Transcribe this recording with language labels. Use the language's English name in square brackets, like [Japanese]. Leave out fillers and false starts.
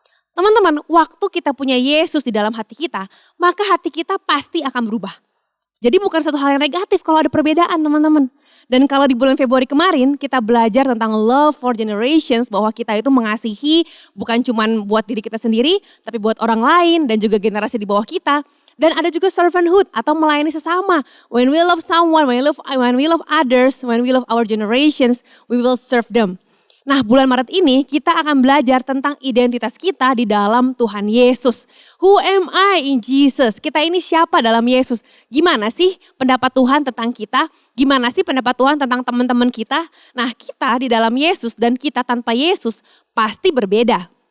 [Indonesian] Teman-teman, waktu kita punya Yesus di dalam hati kita, maka hati kita pasti akan berubah. Jadi bukan satu hal yang negatif kalau ada perbedaan teman-teman. Dan kalau di bulan Februari kemarin kita belajar tentang love for generations, bahwa kita itu mengasihi bukan cuma buat diri kita sendiri, tapi buat orang lain dan juga generasi di bawah kita. Dan ada juga servanthood atau melayani sesama. [English] When we love someone, when we love others, when we love our generations, we will serve them. [Indonesian] Nah, bulan Maret ini kita akan belajar tentang identitas kita di dalam Tuhan Yesus. [English] Who am I in Jesus? [Indonesian] Kita ini siapa dalam Yesus? Gimana sih pendapat Tuhan tentang kita? Gimana sih pendapat Tuhan tentang teman-teman kita? Nah, kita di dalam Yesus dan kita tanpa Yesus pasti berbeda.